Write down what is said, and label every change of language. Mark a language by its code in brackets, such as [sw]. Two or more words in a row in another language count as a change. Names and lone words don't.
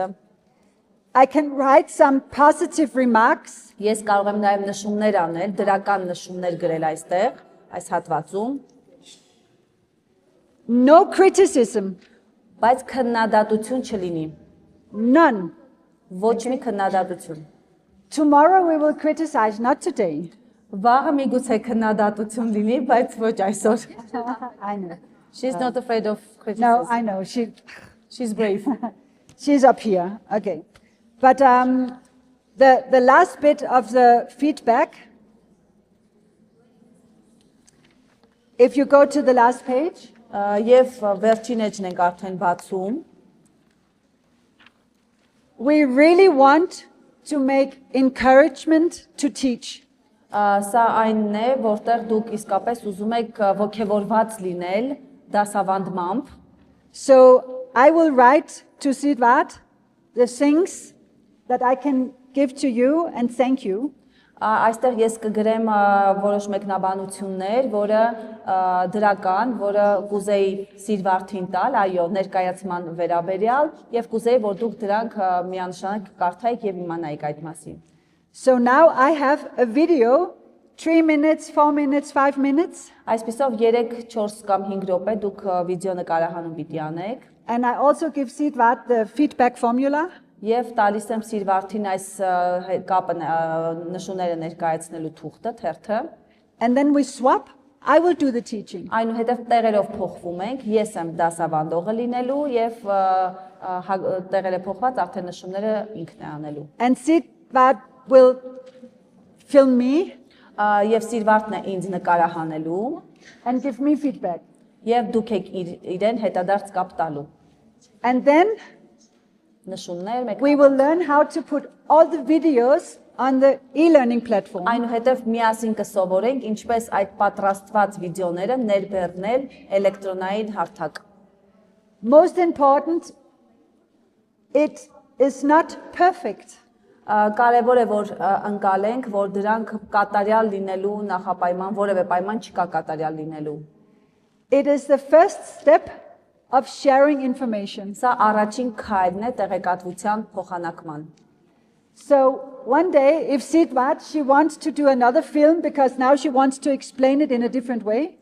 [en] I can write some positive remarks. [hy] Ես կարող եմ նաեւ նշումներ անել, դրական նշումներ գրել այստեղ, այս հատվածում, [en] No criticism. [hy] բայց քննադատություն չլինի։ [en] None. [hy] Ոչ մի քննադատություն։ [en] Tomorrow we will criticize, not today. [hy] Վաղը միգուցե քննադատություն լինի, բայց ոչ այսօր։ [en] I know. She's not afraid of No, criticism. I know. She's brave. She's up here. Okay. But the last bit of the feedback, if you go to the last page, [hy] Եվ վերջին էջն ենք արդեն բացում։ [en] we really want to make encouragement to teach. [hy] Սա այնն է, որտեղ դուք իսկապես ուզում եք ոգևորված լինել դասավանդմամբ։ [en] So I will write to Siedward the things that I can give to you and thank you. [hy] Այստեղ ես կգրեմ որոշ մեկնաբանություններ, որը դրական, որը կուզեի Սիրվարդին տալ, այո, ներկայացման վերաբերյալ, եւ կուզեի, որ դուք դրանք միանշանակ կարդայիք եւ իմանայիք այդ մասին։ [en] So now I have a video, 3 minutes, 4 minutes, 5 minutes, [hy] Այսպիսով 3, 4 կամ 5 րոպե դուք վիդեո նկարահանում պիտի անեք [en] and I also give Siedward the feedback formula. [hy] եւ տալիս եմ Սիրվարդին այս կապը նշումները ներկայացնելու թուղթը, թերթը։ [en] And then we swap. I will do the teaching. [hy] Այնուհետև տեղերով փոխվում ենք, ես եմ դասավանդողը լինելու եւ տեղերը փոխված արդեն նշումները ինքն է անելու։ [en] And Siedward will film me [hy] Եվ Սիրվարդն է ինձ նկարահանելու [en] and give me feedback. [hy] եւ դուք եք իրեն հետադարձ կապ տալու։ [en] And then [hy] Նշումներ [en] we will learn how to put all the videos on the e-learning platform. [hy] Այնուհետև միասին կսովորենք ինչպես այդ պատրաստված վիդեոները ներբեռնել էլեկտրոնային հարթակ։ [en] Most important, it is not perfect. [hy] Կարևոր է որ ընկալենք, որ դրանք կատարյալ լինելու նախապայման, որևէ պայման չկա կատարյալ լինելու։ [en] It is the first step of sharing information. [hy] Սա առաջին քայլն է տեղեկատվության փոխանակման։ [en] So one day, if Siedward, she wants to do another film because now she wants to explain it in a different way.